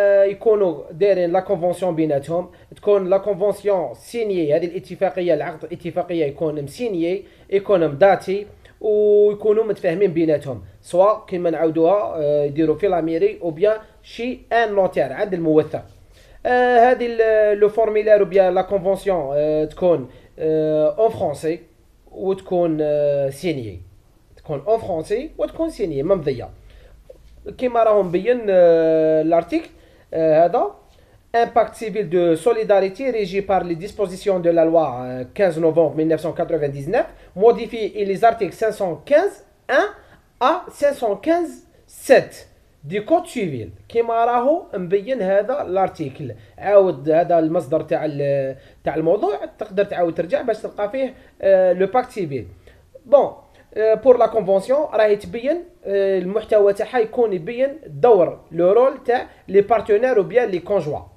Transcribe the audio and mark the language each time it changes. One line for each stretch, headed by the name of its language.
Arabic: يكونوا دايرين لا كونفونسيون بيناتهم، تكون لا كونفونسيون سينيي، هذه الاتفاقيه العقد الاتفاقيه يكون مسينيي، يكون مداتي، ويكونوا متفاهمين بيناتهم، سواء كيما نعاودوها يديروا في لاميري او بيان شي ان نوتير عند الموثق. هذه لو فورميلار بيان لا كونفونسيون تكون اون فرونسي وتكون سينيي، تكون اون فرونسي وتكون سينيي ممضيه كيما راهو مبين لارتيكل هذا.
French: Un pacte civil de solidarité régi par les dispositions de la loi 15 novembre 1999 modifie les articles 515.1 à 515.7 du code civil.
Arabic: كيما راهو مبين هذا الارتيكل، عاود هذا المصدر تاع الموضوع تقدر تعاود ترجع باش تلقى فيه لو باكت سيفيل. بون بور لا كونفونسيون راهي تبين المحتوى تاعها، يكون يبين دور لو رول تاع لي بارتنير وبيان لي كونجوا.